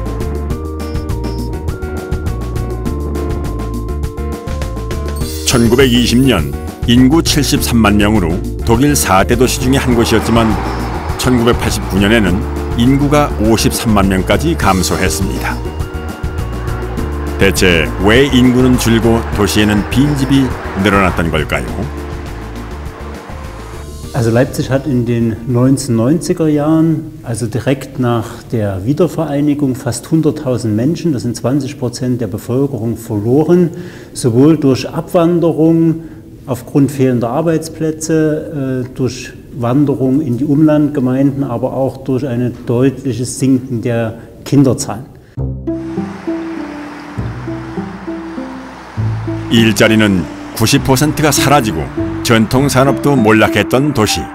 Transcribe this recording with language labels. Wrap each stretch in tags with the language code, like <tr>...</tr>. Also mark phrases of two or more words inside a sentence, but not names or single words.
<ko>(1920년) 인구 73만 명으로 독일 4대 도시 중의 한 곳이었지만 1989년에는 인구가 53만 명까지 감소했습니다. 대체 왜 인구는 줄고 도시에는 빈집이 늘어났던 걸까요?</ko> <de>Also Leipzig hat in den 1990er Jahren, also direkt nach der Wiedervereinigung, fast 100.000 Menschen, das sind 20% der Bevölkerung, verloren, sowohl durch Abwanderung aufgrund fehlender Arbeitsplätze, durch Wanderung in die Umlandgemeinden, aber auch durch ein deutliches Sinken der Kinderzahlen.</de> <ko>일자리는 90%가 사라지고 전통산업도 몰락했던 도시.</ko>